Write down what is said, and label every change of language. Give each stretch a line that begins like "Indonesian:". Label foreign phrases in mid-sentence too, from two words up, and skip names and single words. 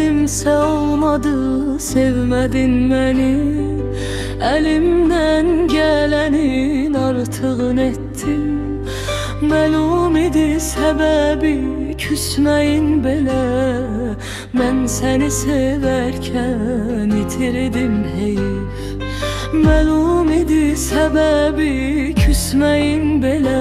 Turkish: kimse olmadı, sevmedin beni. Elimden gelenin artığını ettim.
Azerbaijani: Məlum idi səbəbi küsməyin belə. Mən səni sevərkən itirdim heyf. Məlum idi səbəbi küsməyin belə.